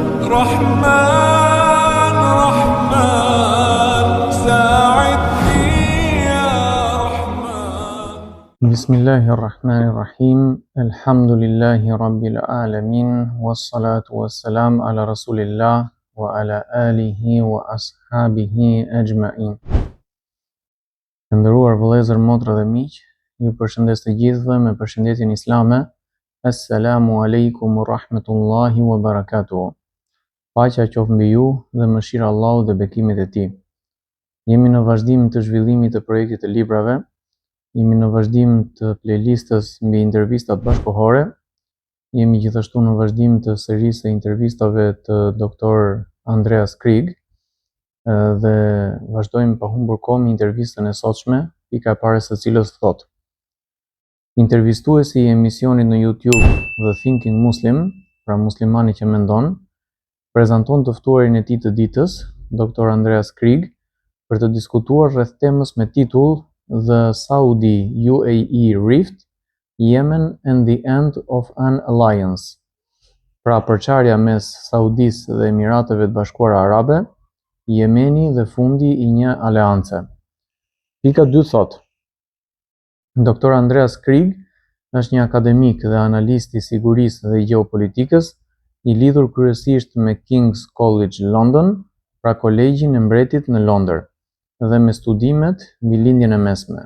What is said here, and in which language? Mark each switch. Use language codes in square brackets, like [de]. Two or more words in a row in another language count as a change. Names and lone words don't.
[ar] رحمن رحمن ساعدني يا رحمن. بسم الله الرحمن الرحيم. الحمد لله رب العالمين والصلاة والسلام على رسول الله وعلى آله وأصحابه أجمعين. [sq] Të nderuar vëllezër, motra dhe miq, ju përshëndes të gjithëve me përshëndetjen islame. [ar] السلام عليكم ورحمة الله وبركاته. [sq] Paqja qoftë mbi ju dhe mëshira e Allahut dhe bekimet e tij. Jemi në vazhdim të zhvillimit të projektit të librave. Jemi në vazhdim të playlistës mbi intervistat bashkëkohore. Jemi gjithashtu në vazhdim të serisë së intervistave të Dr. Andreas Krieg dhe vazhdojmë pa humbur kohë me intervistën e sotshme, pika e parë së cilës thotë: intervistuesi i emisionit në YouTube The Thinking Muslim, pra muslimani që mendon, prezanton të ftuarin e tij të ditës, Dr. Andreas Krieg, për të diskutuar rreth temës me titull The Saudi-UAE Rift, Yemen and the End of an Alliance. Pra përçarja mes Saudisë dhe Emirateve të Bashkuara Arabe, Jemeni dhe fundi i një aleance. Pika 2 thot: Dr. Andreas Krieg është një akademik dhe analist i sigurisë dhe gjeopolitikës, i lidhur kryesisht me King's College London, pra kolegjin e mbretit në Londër, dhe me studimet mbi lindjen e mesme.